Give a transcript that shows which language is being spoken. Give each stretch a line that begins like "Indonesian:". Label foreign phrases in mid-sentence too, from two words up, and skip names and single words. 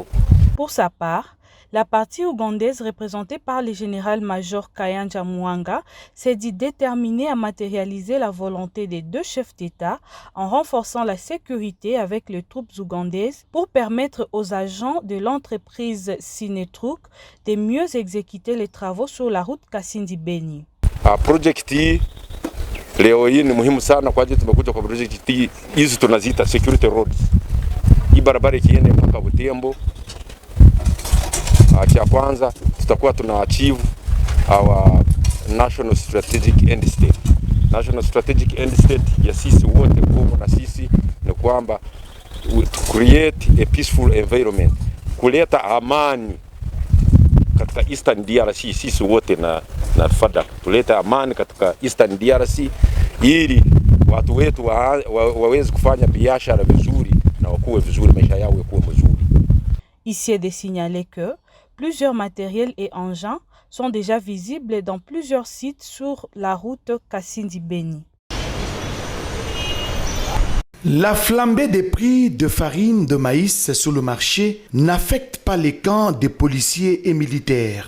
French: Pour sa part, la partie ougandaise représentée par le général-major Kayanja Muhanga s'est dit déterminée à matérialiser la volonté des deux chefs d'État en renforçant la sécurité avec les troupes ougandaises pour permettre aux agents de l'entreprise Sinetruk de mieux exécuter les travaux sur la route Kasindi-Beni.
Swahili: Leo hii ni muhimu sana kwa ajili tumekuja kwa project hizi tunaziita
English: security roads.
Swahili: Hii barabara ikienda mpaka Butembo, cha kwanza tutakuwa tuna
English: achieve our national strategic end state. National strategic end state
Swahili: ya sisi wote Kongo na sisi ni kwamba
English: to create a peaceful environment,
Swahili: kuleta amani katika Eastern DRC. Sisi wote na FADC tuleta amani katika Eastern DRC ili watu wetu waweze kufanya biashara vizuri na wakuwe vizuri, maisha yao yakuwe mazuri.
French: Ici est de signaler que plusieurs matériels et engins sont déjà visibles dans plusieurs sites sur la route Kasindi-Beni. La flambée des prix de farine de maïs sur le marché n'affecte pas les camps des policiers et militaires.